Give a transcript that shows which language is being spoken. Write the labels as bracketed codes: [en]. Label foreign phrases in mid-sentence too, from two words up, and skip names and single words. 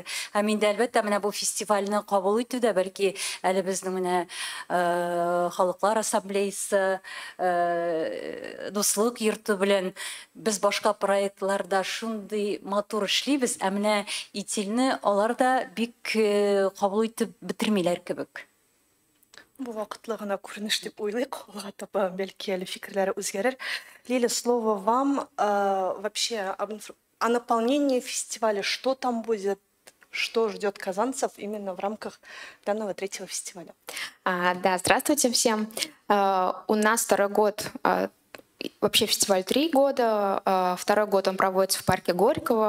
[tt] Һәм инде әлбәттә менә бу фестивальне кабул итү дә бәлки әле безнең менә халыклар ассамблеясы, дуслык йорты белән без башка проектларда шундый матур эшлибез, ә менә ИТИЛне алар да бик кабул итеп бетермиләр кебек. Бу вакытлы гына күренеш дип уйлыйк. Алга таба бәлки әле фикерләре үзгәрер. [ru] Лиля, слово вам. Вообще о наполнении фестиваля. Что там будет? Что ждет казанцев именно в рамках данного третьего фестиваля? Да, здравствуйте всем. У нас второй год, вообще фестиваль 3 года, второй год он проводится в парке Горького.